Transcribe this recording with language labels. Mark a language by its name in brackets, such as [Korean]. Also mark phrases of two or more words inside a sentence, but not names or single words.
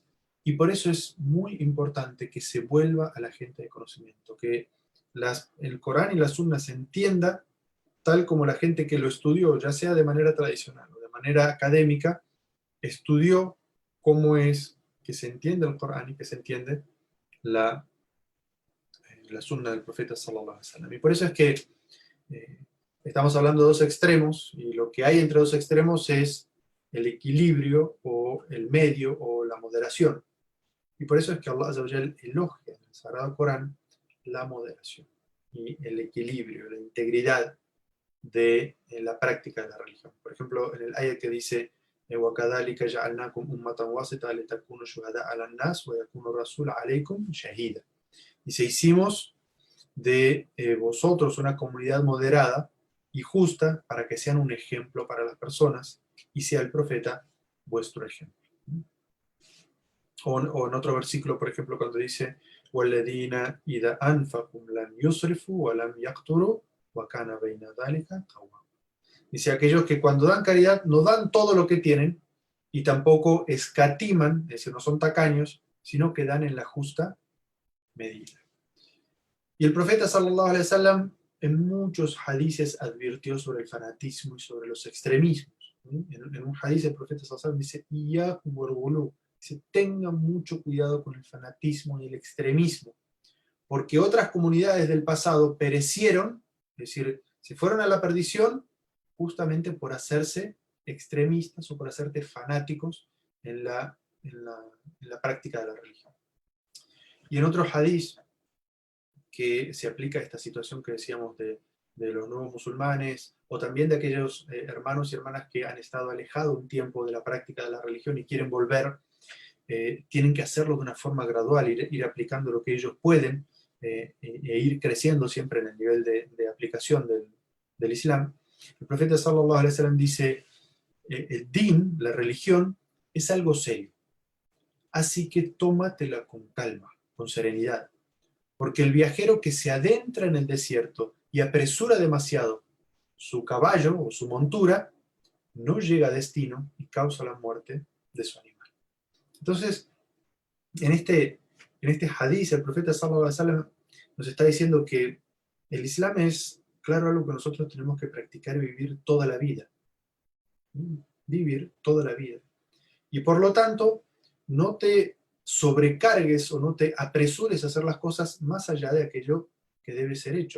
[Spanish] Y por eso es muy importante que se vuelva a la gente de conocimiento, que el Corán y la Sunna se entienda tal como la gente que lo estudió, ya sea de manera tradicional o de manera académica, estudió cómo es que se entiende el Corán y que se entiende la sunna del profeta [Arabic] صلى الله عليه وسلم. [Spanish] Y por eso es que estamos hablando de dos extremos, y lo que hay entre dos extremos es el equilibrio o el medio o la moderación. Y por eso es que [Arabic] الله عز وجل [Spanish] elogia en el Sagrado Corán la moderación y el equilibrio, la integridad de la práctica de la religión. Por ejemplo, en el ayat que dice [Arabic] وَكَذَلِكَ جَعَلْنَاكُمْ أُمَّةً وَاسِطَةً لِتَكُونُوا شُهَدَاءَ عَلَى النَّاسِ وَيَكُونَ الرَّسُولُ عَلَيْكُمْ شَهِيدًا. [Spanish] Dice, hicimos de vosotros una comunidad moderada y justa para que sean un ejemplo para las personas y sea el profeta vuestro ejemplo. O en otro versículo, por ejemplo, cuando dice [Arabic] وَالَّذِينَ إِذَا أَنْفَقُوا لَمْ يُسْرِفُوا وَلَمْ يَقْتُرُوا وَكَانَ بَيْنَ ذَلِكَ قَوَامًا. [Spanish] Dice, aquellos que cuando dan caridad no dan todo lo que tienen y tampoco escatiman, es decir, no son tacaños, sino que dan en la justa medida. Y el profeta [Arabic] صلى الله عليه وسلم [Spanish] en muchos hadices advirtió sobre el fanatismo y sobre los extremismos. En un hadiz el profeta [Arabic] صلى الله عليه وسلم [Spanish] dice, [Arabic] "إياكم والغلو", [Spanish] dice, tengan mucho cuidado con el fanatismo y el extremismo, porque otras comunidades del pasado perecieron, es decir, se fueron a la perdición justamente por hacerse extremistas o por hacerse fanáticos en la práctica de la religión. Y en otro hadiz que se aplica a esta situación que decíamos de los nuevos musulmanes, o también de aquellos hermanos y hermanas que han estado alejados un tiempo de la práctica de la religión y quieren volver, tienen que hacerlo de una forma gradual, ir aplicando lo que ellos pueden, e ir creciendo siempre en el nivel de aplicación del Islam. El profeta [Arabic] صلى الله عليه وسلم [Spanish] dice, el din, la religión, es algo serio, así que tómatela con calma, con serenidad, porque el viajero que se adentra en el desierto y apresura demasiado su caballo o su montura, no llega a destino y causa la muerte de su animal. Entonces, en este hadiz, el profeta [Arabic] صلى الله عليه وسلم [Spanish] nos está diciendo que el Islam es, claro, algo que nosotros tenemos que practicar y vivir toda la vida. Vivir toda la vida. Y por lo tanto, no te sobrecargues o no te apresures a hacer las cosas más allá de aquello que debe ser hecho.